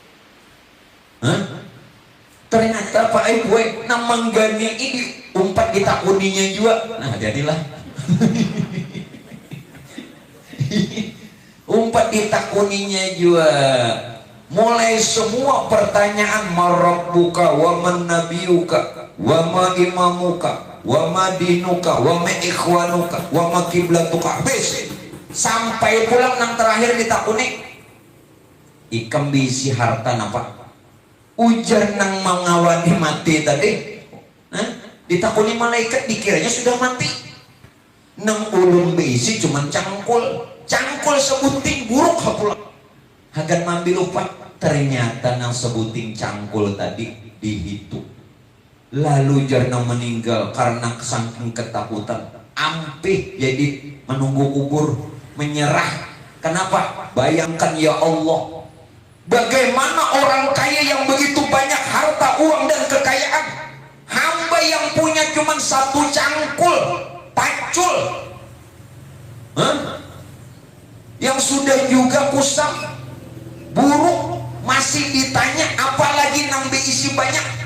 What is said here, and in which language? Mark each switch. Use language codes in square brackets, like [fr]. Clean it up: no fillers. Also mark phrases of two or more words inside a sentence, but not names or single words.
[bjn] Ternyata Pak Ibu namang gani ini umpat ditakuninya juga. Nah jadilah umpat ditakuninya juga. Mulai semua pertanyaan, [ar] ما ربك وما نبيك وما إمامك وما دينك وما إخوانك وما قبلتك, [bjn] habis sampai pulang yang terakhir ditakuni ikam bisi harta napa ujar nang mengawani mati tadi. Ditakuni malaikat dikiranya sudah mati. Nang ulun bisi cuman cangkul sebuting buruk hapulang hagan mambil upah. Ternyata nang sebuting cangkul tadi dihitung. Lalu jarna meninggal karena saking ketakutan, ampih jadi menunggu kubur, menyerah. Kenapa? [id] Bayangkan ya Allah, bagaimana orang kaya yang begitu banyak harta, uang dan kekayaan, hamba yang punya cuma satu cangkul pacul, yang sudah juga kusam buruk, masih ditanya apalagi [bjn] nang isi banyak.